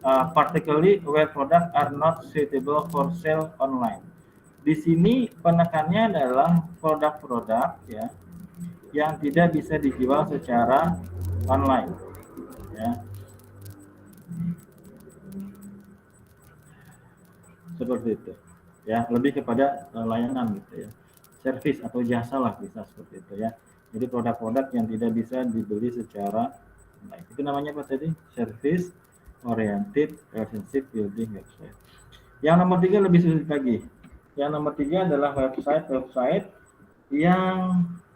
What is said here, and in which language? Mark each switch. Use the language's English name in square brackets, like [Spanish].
[English] Particularly where product are not suitable for sale online. [Indonesian] Di sini penekannya adalah produk-produk ya yang tidak bisa dijual secara online ya. Seperti itu ya, lebih kepada layanan gitu ya, service atau jasa lah bisa seperti itu ya. Jadi produk-produk yang tidak bisa dibeli secara online, itu namanya apa tadi? [English] Service oriented relationship building website. [Indonesian] Yang nomor 3 lebih sulit lagi. Yang nomor 3 adalah website yang